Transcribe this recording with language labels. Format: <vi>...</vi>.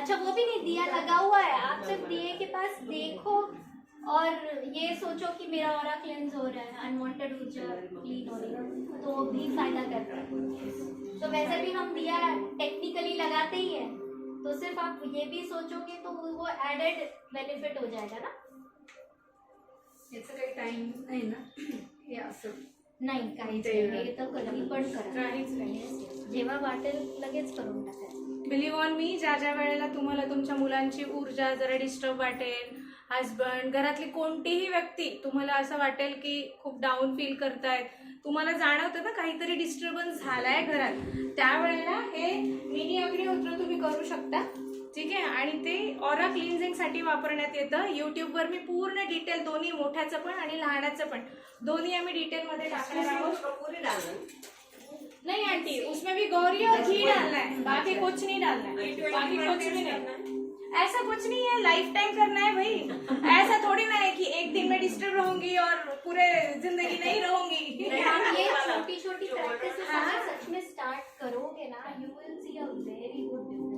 <hi>अच्छा वो भी नहीं, दिया लगा हुआ है, आप सिर्फ दिए के पास देखो और ये सोचो कि मेरा ऑरा क्लेंस हो रहा है, अनवांटेड ऊर्जा क्लीन हो रही है, तो वो भी फायदा करता है। तो वैसे भी हम दिया टेक्निकली लगाते ही है, तो सिर्फ आप ये भी सोचोगे तो वो एडेड बेनिफिट हो जाएगा ना।</hi> <mr>याचं काही टाइम नाही ना, हे असं नाही काहीच नाही, हे तर कधी पण करा, काहीच नाही। जेव्हा वाटेल लगेच करून टाकायचं। बिलीव्ह ऑन मी, ज्या ज्या वेळेला तुम्हाला तुमच्या मुलांची ऊर्जा जरा डिस्टर्ब वाटेल, हस्बंड, घरातली कोणतीही व्यक्ती तुम्हाला असं वाटेल की खूप डाऊन फील करतायत, तुम्हाला जाणवतं ना काहीतरी डिस्टर्बन्स झालाय घरात, त्यावेळेला हे मिनी अग्निहोत्र तुम्ही करू शकता, ठीक आहे। आणि ते ऑरा क्लिन्झिंगसाठी वापरण्यात येतं। यूट्यूबवर मी पूर्ण डिटेल, दोन्ही मोठ्याचं पण आणि लहानाचं पण, दोन्ही आम्ही डिटेलमध्ये टाकणार आहोत।</mr> <hi>पूरी डालना नहीं आंटी, उसमें भी गौरी और घी डालना है, बाकी कुछ नहीं डालना है, बाकी कुछ भी नहीं। ऐसा कुछ नहीं है, लाइफ टाइम करना है भाई। ऐसा थोड़ी ना है कि एक दिन में डिस्टर्ब रहूंगी और पूरे जिंदगी नहीं रहूंगी। आप ये छोटी छोटी प्रैक्टिस सच में स्टार्ट करोगे ना,</hi> <en>You will see a very good difference.</en>